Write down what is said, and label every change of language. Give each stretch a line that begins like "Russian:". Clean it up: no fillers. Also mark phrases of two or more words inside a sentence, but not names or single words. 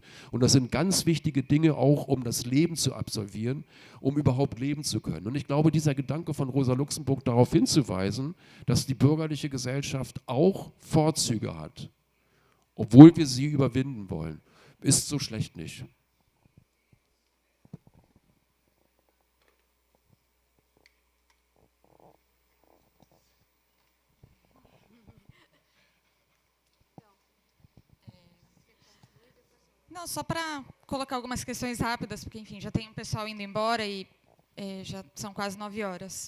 German: Und das sind ganz wichtige Dinge auch, um das Leben zu absolvieren, um überhaupt leben zu können. Und ich glaube, dieser Gedanke von Rosa Luxemburg darauf hinzuweisen, dass die bürgerliche Gesellschaft auch Vorzüge hat, obwohl wir sie überwinden wollen, ist so schlecht nicht.
Portuguese: Não, só para colocar algumas questões rápidas, porque, enfim, já tem um pessoal indo embora e já são quase 9 horas.